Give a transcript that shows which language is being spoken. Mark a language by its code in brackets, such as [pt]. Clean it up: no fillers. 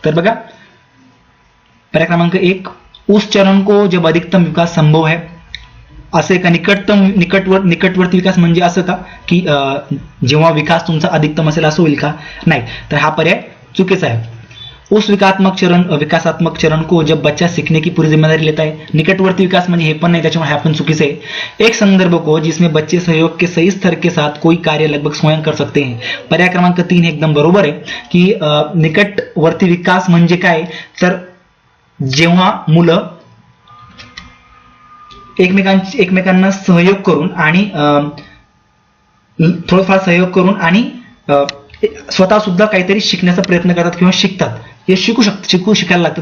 [mr] तर बघा, पर्याय क्रमांक 1, [hi] उस चरण को जब अधिकतम विकास संभव है. [mr] असे का निकटवर्ती विकास म्हणजे असं का की जेव्हा विकास तुमचा अधिकतम असेल असं होईल का. नाही, तर हा पर्याय चुकीचा आहे. [hi] उस विकासात्मक चरण को जब बच्चा सीखने की पूरी जिम्मेदारी लेता है। [mr] निकटवर्ती विकास म्हणजे हे पण नाही, त्याच्यामुळे हे पण चुकीचं आहे। [hi] एक संदर्भ को जिसमें बच्चे सहयोग के सही स्तर के साथ कोई कार्य लगभग स्वयं कर सकते हैं। [mr] पर्याय क्रमांक 3 एकदम बरोबर आहे की निकटवर्ती विकास म्हणजे काय, तर जेव्हा मुलं एकमेकांना सहयोग करून आणि थोडंफार सहयोग करून आणि स्वतः सुद्धा काहीतरी शिकण्याचा प्रयत्न करतात किंवा शिकतात, हे शिकायला लागतं।